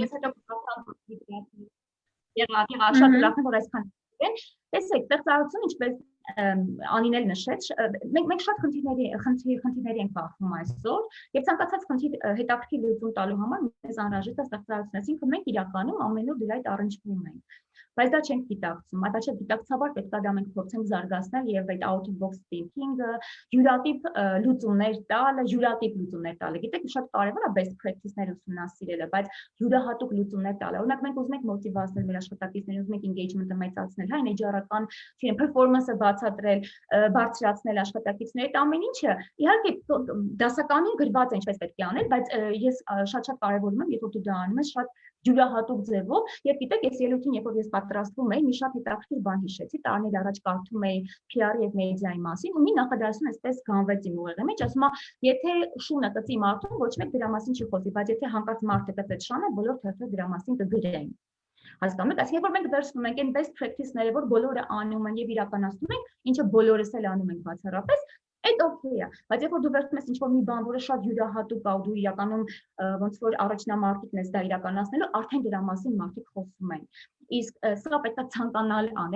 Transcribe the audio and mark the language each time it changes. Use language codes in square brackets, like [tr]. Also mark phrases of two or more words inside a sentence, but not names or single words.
[hy] Ես հետո շատ ուրախ եմ, որ այսքան տեսեք, ստեղծարարությունը ինչպես Անին էլ նշեց, մենք շատ խնդիրների ենք բախվում այսօր եւ ցանկացած խնդիր հետաքրքիր լուծում տալու համար մեզ անհրաժեշտ է ստեղծարարություն, այսինքն մենք իրականում ամեն օր դրա հետ առնչվում ենք, բայց դա չենք գիտակցում, այդ գիտակցաբար պետք է դա մենք փորձենք զարգացնել եւ այդ [en] out of box thinking-ը, [hy] յուրատիպ լուծումներ տալը, գիտեք, շատ կարեւոր է [en] best practice-ներ [hy] ուսումնասիրելը, բայց յուրահատուկ լուծումներ տալը, օրինակ մենք ուզում ենք մոտիվացնել մեր աշխատակիցներին, ուզում ենք engagement-ը մեծացնել, հա, էներգիական, performance-ը բացատրել, բարձրացնել աշխատակիցների, այդ ամեն ինչը իհարկե դասականին գրված է ինչպես պետք է անել, բայց ես շատ կարևորում եմ, երբ դու դա անում ես, շատ յուրահատուկ ձևով, եւ գիտեք, ես ելույթին, երբ ես պատրաստվում էի, մի շատ հետաքրքիր բան հիշեցի, տարիներ առաջ կարդում էի PR եւ մեդիայի մասին, ու մի նախադասություն այսպես գանվեց իմ ուղեղի մեջ, ասում է, եթե շունը կծի մարդուն, ոչ մեկ դրա մասին չի խոսի, բայց եթե հանկարծ մարդը կծեց շանը, բոլոր թերթերը դրա մասին կգրեն։ Հասկանում եք, այսինքն որ մենք վերցնում ենք այն [en] best practice-ները, [hy] որ բոլորը անում են եւ իրականացնում են, ինչը բոլորս էլ անում ենք բացառապես, այդ օքեյ է, բայց երբ որ դու վերցնում ես ինչ-որ մի բան, որը շատ յուրահատուկ է, դու իրականում ոնց որ առաջնամարտիկն ես դա իրականացնելու, արդեն դրա մասին մարդիկ խոսում են։ Իսկ սա պետք է ցանկանալ անել